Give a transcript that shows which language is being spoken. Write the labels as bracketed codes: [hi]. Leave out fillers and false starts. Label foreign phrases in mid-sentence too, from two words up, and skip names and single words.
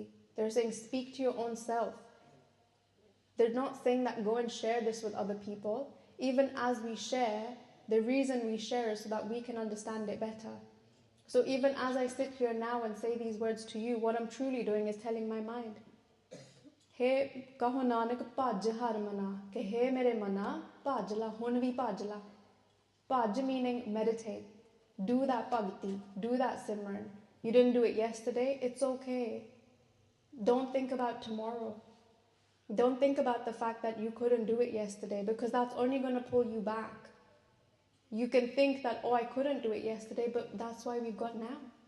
[en] They're saying, speak to your own self. They're not saying that go and share this with other people. Even as we share, the reason we share is so that we can understand it better. So even as I sit here now and say these words to you, what I'm truly doing is telling my mind. [pa] ਹੇ, ਕਹੋ ਨਾਨਕ ਭਜ ਹਰਿ ਮਨਾ. ਕਿ ਹੇ ਮੇਰੇ ਮਨਾ, ਭਜਲਾ, ਹੁਣ ਵੀ ਭਜਲਾ. [en] Bhaj meaning meditate. Do that bhakti, do that simran. You didn't do it yesterday, it's okay. Don't think about tomorrow. Don't think about the fact that you couldn't do it yesterday, because that's only going to pull you back. You can think that, oh, I couldn't do it yesterday, but that's why we've got now.